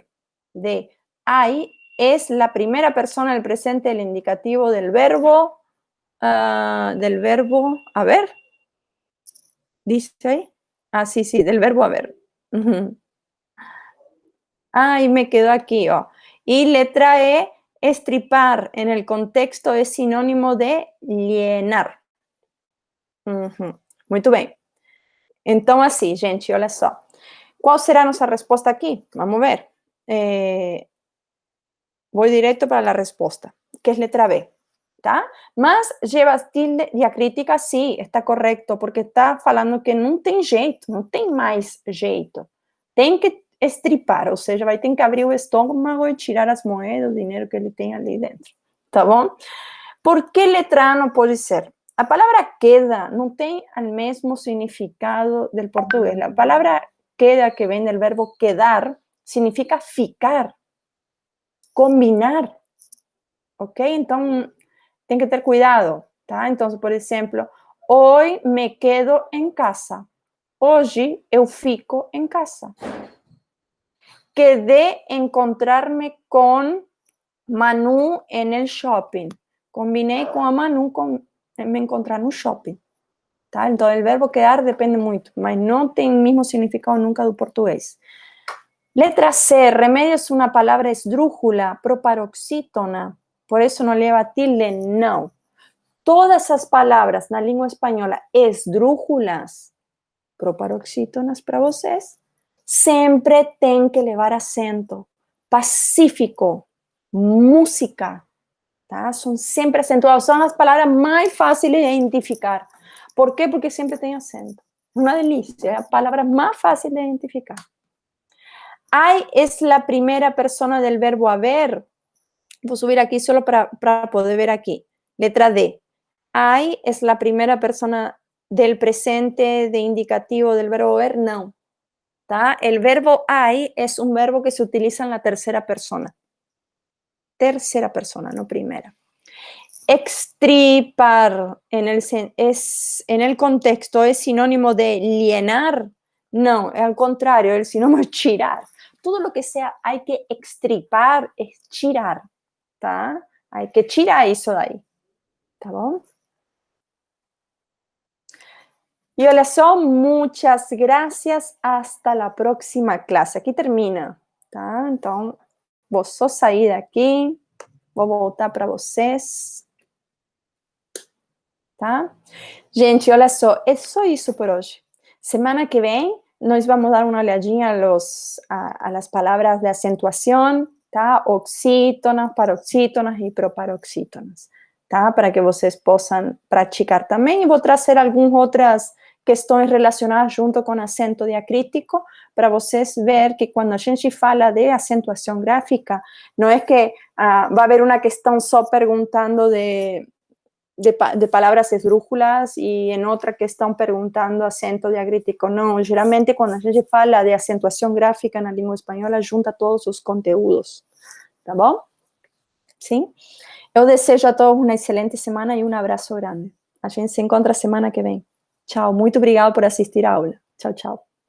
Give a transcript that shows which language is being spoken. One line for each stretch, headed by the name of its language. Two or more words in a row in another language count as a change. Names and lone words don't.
Spanish: D, hay es la primera persona del presente del indicativo del verbo, a ver, dice ahí. Ah, sí, del verbo haber. Y me quedo aquí. Y letra E, estripar en el contexto es sinónimo de llenar.
Portuguese: Muito bem. Então, assim, gente, olha só. Qual será a nossa resposta aqui?
Spanish: Vamos ver. Voy directo para la respuesta, que es letra B. ¿Tá?
Portuguese: Mas
Spanish: llevas tilde diacrítica, sí, está correcto,
Portuguese: porque está falando que não tem jeito, não tem mais jeito. Tem que estripar, ou seja, vai ter que abrir o estômago e tirar as moedas, o dinheiro que ele tem ali dentro. Tá bom? Por que letra A não pode ser? A palavra queda não tem o mesmo significado del português. A palavra queda, que vem del verbo quedar, significa ficar, combinar. Ok? Então, tem que ter cuidado, tá? Então, por exemplo, hoje
Spanish: me quedo
Portuguese: em casa. Hoje eu fico em casa.
Spanish: Quedé encontrarme con Manu en el shopping.
Portuguese: Combinei com a Manu me encontrar no shopping. Tá? Então, o verbo quedar depende muito, mas não tem o mesmo significado nunca do português.
Spanish: Letra C, remedio es una palabra esdrújula, proparoxítona, por eso no lleva tilde, no.
Portuguese: Todas as palavras na língua espanhola esdrújulas, proparoxítonas para vocês, sempre tem que levar acento. Pacífico, música, tá? São sempre acentuados. São as palavras mais fáceis de identificar. Por quê? Porque sempre tem acento. Uma delícia, é a palavra mais fácil de identificar.
Spanish: Hay es la primera persona del verbo haber. Voy a subir aquí solo para poder ver aquí. Letra D. Hay es la primera persona del presente de indicativo del verbo haber. No. ¿Tá? El verbo hay es un verbo que se utiliza en la tercera persona. Tercera persona, no primera. Extripar en el contexto es sinónimo de llenar. No, al contrario, el sinónimo es tirar. Todo lo que sea hay que extripar, es tirar, tá? Hay que tirar
Portuguese: isso daí, tá bom? Y olha só,
Spanish: muchas gracias, hasta la próxima clase.
Portuguese: Aqui termina, tá? Então, vou só sair daqui, vou voltar para vocês, tá? Gente, olha só, é só isso por hoje. Semana que vem, nós vamos dar uma olhadinha
Spanish: a las palabras
Portuguese: de acentuação, tá? Oxítonas, paroxítonas e proparoxítonas, tá? Para que vocês possam praticar também. E vou trazer algumas outras questões relacionadas junto com acento diacrítico, para vocês ver que quando a gente fala de acentuação gráfica, não é que vai haver uma questão só perguntando de
Spanish: palabras esdrújulas y en otra que están preguntando acento diacrítico.
Portuguese: No, geralmente cuando a gente fala de
Spanish: acentuación gráfica en la lengua española,
Portuguese: junta todos os conteúdos, tá bom? Sim? Eu desejo a todos uma excelente semana e um abraço grande. A gente se encontra semana que vem. Tchau, muito obrigado por assistir a aula. Tchau, tchau.